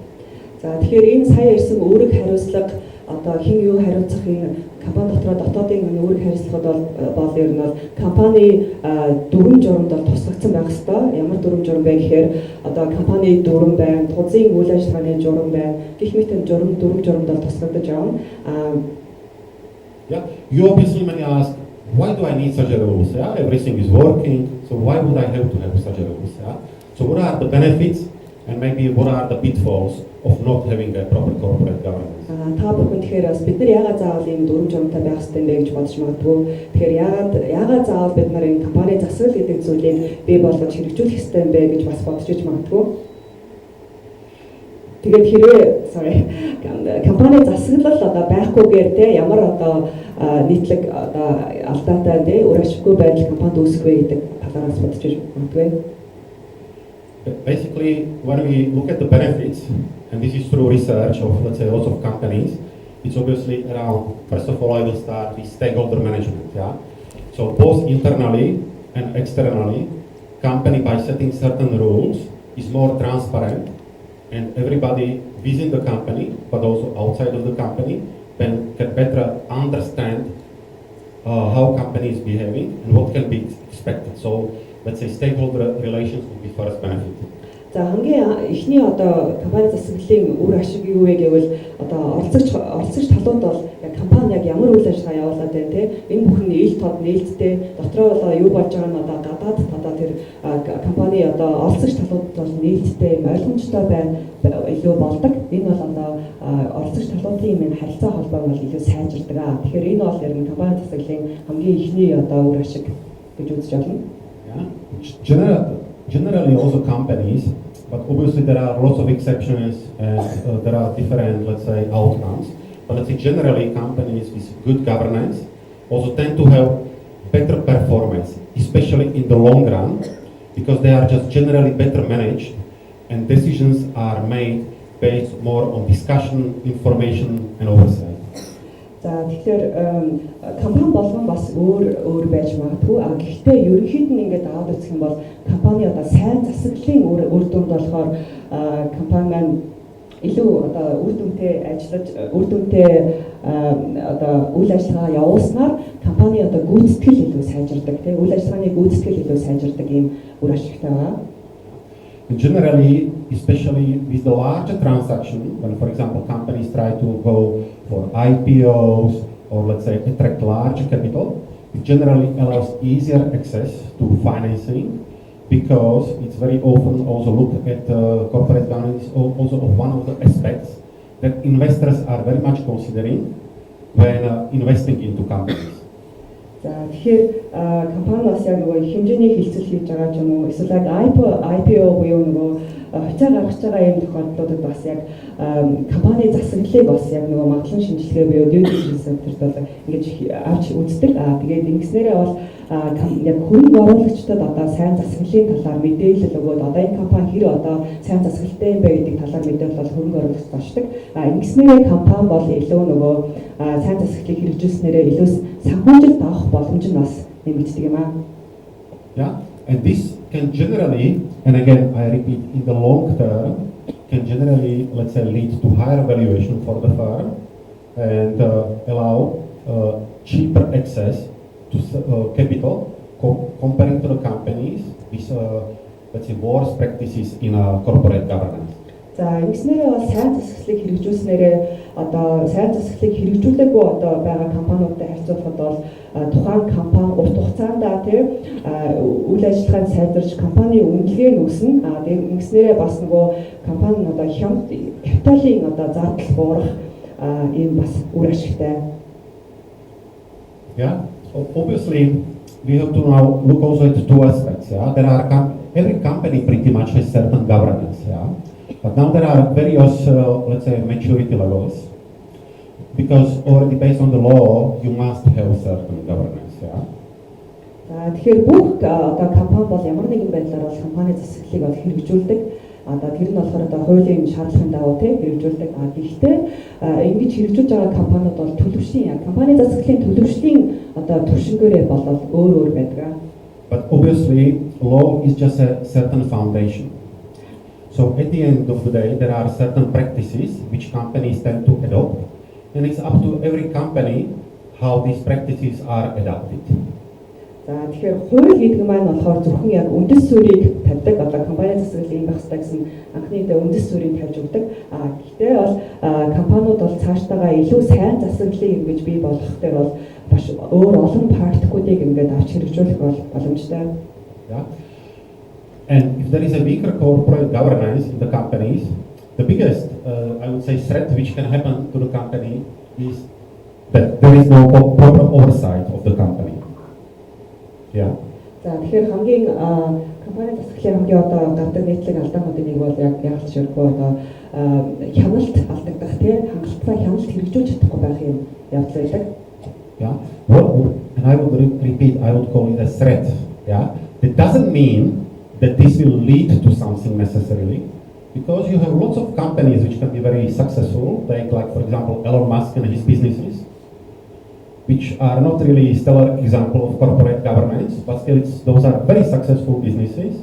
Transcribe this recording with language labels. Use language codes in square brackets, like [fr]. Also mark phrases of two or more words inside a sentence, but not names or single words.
[mn] За тэгэхээр энэ сая ирсэн үүрэг хариуцлага одоо хэн юу хариуцах энэ компани дотоодын үүрэг хариуцлагууд бол ер нь бол компани дүрм журамд бол тусгагдсан байх ёстой. Ямар дүрм журам бэ гэхээр одоо компани дүрм байна, тузын үйл ажиллагааны журам байна. Гэх мэт дүрм журамд бол тусгагдаж байна. [en] Yeah, you obviously may ask, why do I need such a rules? Yeah, everything is working, so why would I have to have such a rules? Yeah, so what are the benefits and maybe what are the pitfalls of not having a proper corporate governance? [mn] Та бүхэн тэгэхээр бас бид нар яагаад заавал ийм дүрм журамтай байх хэрэгтэй бэ гэж бодож магадгүй. Тэгэхээр яагаад заавал бид нар энэ компани засвал гэдэг зүйлийг бий болгож хэрэгжүүлэх хэрэгтэй юм бэ гэж бас бодож иж магадгүй. Тэгээд хэрвээ компани засаглал одоо байхгүйгээр те ямар одоо нийтлэг одоо алдаатай те үр ашиггүй байдал компанид үүсэх вэ гэдэг талаараас бодож байна. [en] Basically, when we look at the benefits, and this is through research of, let's say, lots of companies, it's obviously around, first of all, I will start with stakeholder management, yeah? So both internally and externally, company by setting certain rules is more transparent, and everybody within the company, but also outside of the company, can better understand how company is behaving and what can be expected. So let's say stakeholder relations will be first benefit. [mn] За хамгийн эхний одоо компани засаглалын үр ашиг юу вэ гэвэл одоо оролцогч талууд бол яг компани яг ямар үйл ажиллагаа явуулаад байна те энэ бүхэн ил тод нээлттэй дотроо болоо юу болж байгаа нь одоо гадаад одоо тэр компани одоо оролцогч талууд бол нээлттэй ойлгомжтой байна илүү болдог. Энэ бол одоо оролцогч талуудын юм харилцаа холбоог бол илүү сайжирдаг. Тэгэхээр энэ бол яг компани засаглалын хамгийн эхний одоо үр ашиг гэж үзэж байна. [en] Generally also companies, but obviously there are lots of exceptions and there are different, let's say, outcomes. But let's say generally companies with good governance also tend to have better performance, especially in the long run, because they are just generally better managed and decisions are made based more on discussion, information and oversight. [mn] За тэгэхээр компани болгон бас өөр байж магадгүй. Гэхдээ ерөнхийд нь ингээд аваад үзэх юм бол компани одоо сайн засаглалын үр дүнд болохоор компани маань илүү одоо үр дүнтэй ажиллаж үр дүнтэй одоо үйл ажиллагаа явуулснаар компани одоо гүйцэтгэл илүү сайжирдаг тийм үйл ажиллагааны гүйцэтгэл илүү сайжирдаг ийм үр ашигтай байна. [en] Generally, especially with the larger transaction, when for example companies try to go for IPOs or let's say attract large capital, it generally allows easier access to financing because it's very often also looked at corporate governance also of one of the aspects that investors are very much considering when investing into companies. [mn] За тэгэхээр компани бас яг нөгөө хэмжээний хилцэл хийж байгаа ч юм уу эсвэл яг IPO буюу нөгөө хувьцаа гаргаж байгаа юм тохиолдлуудад бас яг компани засаглалыг бас яг нөгөө магадлан шинжилгээ буюу [en] due diligence [mn] центрт бол ингэж авч үздэг. Тэгээд ингэснээрээ бол яг хөрөнгө оруулагчдад одоо сайн засаглалын талаар мэдээлэл өгөөд одоо энэ компани хэр одоо сайн засаглалтай юм бэ гэдэг талаар мэдээлэл бол хөрөнгө оруулагчдад очдог. Ингэснээрээ компани бол илүү нөгөө сайн засаглалыг хэрэгжүүлснээрээ илүү санхүүжилт авах боломж нь бас нэмэгддэг юм аа. [en] Yeah, and this can generally, and again I repeat, in the long term, can generally, let's say, lead to higher valuation for the firm and allow cheaper access to capital comparing to the companies with, let's say, worse practices in corporate governance. [mn] За ингэснээрээ бол сайн засаглалыг хэрэгжүүлснээрээ одоо сайн засаглалыг хэрэгжүүлээгүй одоо байгаа компаниудтай харьцуулахад бол тухайн компани урт хугацаанд тийм үйл ажиллагааг сайжруулж компани үнэлгээ нь өснө. Тэгээд ингэснээрээ бас нөгөө компани одоо капиталын одоо зардал буурах ийм бас үр ашигтай. [en] Yeah, obviously we have to now look also at two aspects. Yeah, there are every company pretty much has certain governance. Yeah. But now there are various, let's say, maturity levels, because already based on the law, you must have certain governance. Yeah. [mn] Тэгэхээр бүх одоо компани бол ямар нэгэн байдлаар бол компани засаглалыг бол хэрэгжүүлдэг. Одоо тэр нь болохоор одоо хуулийн шаардлагын дагуу тийм хэрэгжүүлдэг. Гэхдээ ингэж хэрэгжүүлж байгаа компаниуд бол төлөвшлийн компани засаглалын төлөвшлийн одоо түвшингээрээ болоод өөр байдаг. [en] But obviously, law is just a certain foundation. So at the end of the day, there are certain practices which companies tend to adopt, and it's up to every company how these practices are adapted. [mn] За тэгэхээр хууль гэдэг маань болохоор зөвхөн яг үндэс суурийг тавьдаг. Одоо компани засаглалын байх хэрэгтэй гэсэн анхны үндэс суурийг тавьж өгдөг. Гэхдээ бол компаниуд бол цаашдаа илүү сайн засаглалыг ингэж бий болгох дээр бол маш өөр олон практикуудыг ингээд авч хэрэгжүүлэх боломжтой. [en] Yeah. And if there is a weaker corporate governance in the companies, the biggest, I would say, threat which can happen to the company is that there is no proper oversight of the company. Yeah. [mn] За тэгэхээр хамгийн компани засаглалын хамгийн одоо гардаг нийтлэг алдаануудын нэг бол яг ялч өргөө одоо хяналт алдагдах тийм хангалттай хяналт хэрэгжүүлж чадахгүй байх юм явдал байдаг. [en] Yeah. And I would repeat, I would call it a threat. Yeah. It doesn't mean that this will lead to something necessarily, because you have lots of companies which can be very successful. Take, like, for example, Elon Musk and his businesses, which are not really stellar example of corporate governance, but still those are very successful businesses.